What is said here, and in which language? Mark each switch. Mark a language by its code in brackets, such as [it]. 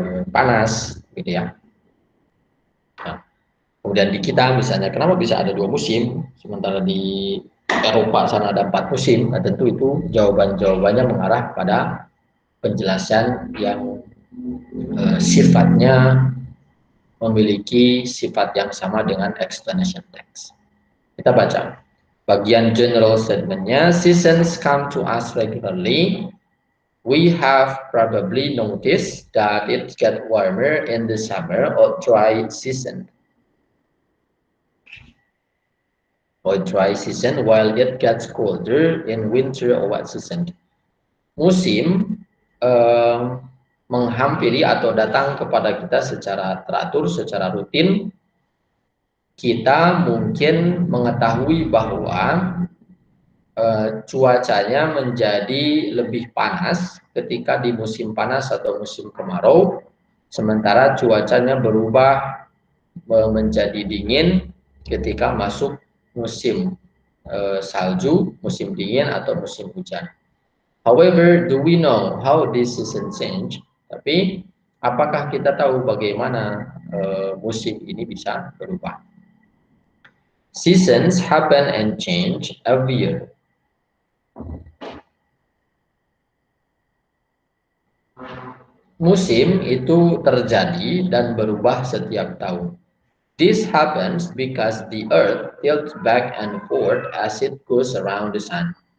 [id] panas, gitu ya. Nah, kemudian di kita misalnya, kenapa bisa ada 2 musim, sementara di Eropa sana ada 4 musim? Nah, tentu itu jawabannya mengarah pada penjelasan yang sifatnya memiliki sifat yang sama dengan explanation text. Kita baca bagian general statementnya. [en] Seasons come to us regularly. We have probably noticed that it gets warmer in the summer or dry season. While it gets colder in winter or wet season. [id] Musim menghampiri atau datang kepada kita secara teratur, secara rutin. Kita mungkin mengetahui bahwa cuacanya menjadi lebih panas ketika di musim panas atau musim kemarau, sementara cuacanya berubah menjadi dingin ketika masuk musim salju, musim dingin atau musim hujan. [en] However, do we know how this season change? [id] Tapi apakah kita tahu bagaimana musim ini bisa berubah? [en] Seasons happen and change every year. [id] Musim itu terjadi dan berubah setiap tahun. [en] This happens because the earth tilts back and forth as it goes around the sun.